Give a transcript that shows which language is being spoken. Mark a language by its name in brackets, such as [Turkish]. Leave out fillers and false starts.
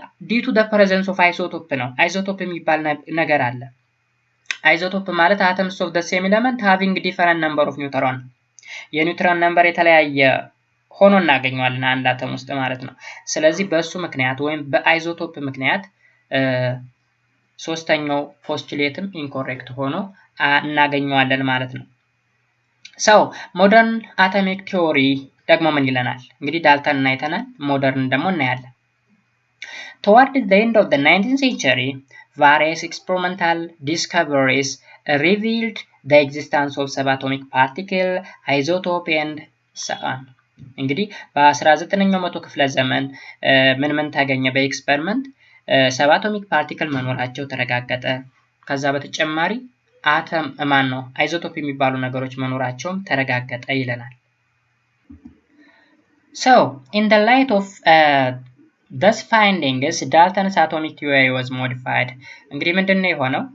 [Amharic] due to the presence of isotope ነው። አይሶቶፕ የሚባል ነገር አለ። አይሶቶፕ ማለት [English] atoms of the same element having different number of neutron [Amharic] የኒውትሮን ነምበር የተለያየ ሆኖ እናገኘዋለን አንድ አተም ውስጥ ማለት ነው። ስለዚህ በሱ ምክንያት ወይም በአይዞቶፕ ምክንያት ሶስተኛው ፖስቱሌትም ኢንኮሬክት ሆኖ እናገኘዋለን ማለት ነው። [English] So modern atomic theory [Amharic] ደግሞ ምን ይለናል? እንግዲህ ዳልተን አይተናል፣ ሞደርን ደግሞ እናያለን። [English] Toward the end of the 19th century, various experimental discoveries revealed the existence of subatomic particle, isotope and so on. [Amharic] እንግዲህ በ19ኛው መቶ ክፍለ ዘመን ምን ተገኘ? በኤክስፐሪመንት ሰባቶሚክ ፓርቲክል መኖራቸው ተረጋገጠ። ከዛ በተጨማሪ አተም አይዞቶፕ የሚባሉ ነገሮች መኖራቸውም ተረጋገጠ ይለናል። [English] So in the light of thus findings Dalton's atomic theory was modified. [Amharic] እንግዲህ ምንድነው የሆነው?